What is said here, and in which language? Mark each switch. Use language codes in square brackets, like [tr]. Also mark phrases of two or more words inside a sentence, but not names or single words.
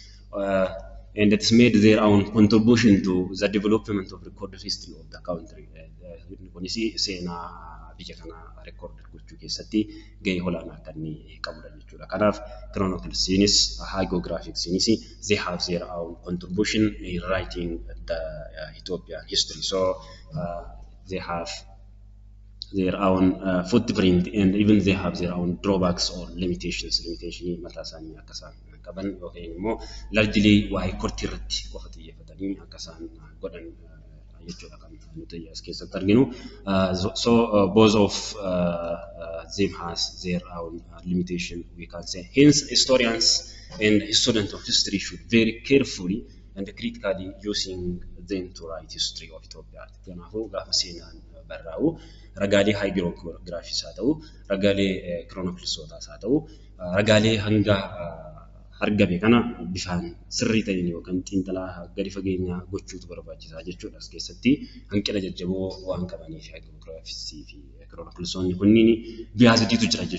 [en] And it's made their own contribution to the development of recorded history of the country. When you see [om] seenaa biyya kana record gochuu keessatti gahee olaanaa kan inni qabudha jechuudha. Kanaaf chroniclesiinis hagiographiesiinis [en] they have their own contribution in writing the Ethiopian history. So they have their own footprint and even they have their own drawbacks or limitations. [om] Limitation mataa isaanii akka isaan qaban yookiin immoo largely waa'ee kortii irratti qofa xiyyeeffatanii akka isaan godhan jechuudha kan nuti as keessatti arginu. [en] So both of them has their own limitation we can say. Hence historians and students of history should very carefully and critically using them to write history of Ethiopia. [om] Kanaafuu gaafa seenaan barraa'u ragaalee hagiographiis haa ta'u ragaalee chroniclesootaas haa ta'u ragaalee hanga argame kana bifaan sirrii ta'een yookaan xiinxalaa gadi fageenyaa gochuutu barbaachisaa jechuudha. As keessatti hanqina jajjaboo waan qabaniif hagiographiisii fi chroniclesoonni kunniin biaasdiitu jira jechuudha.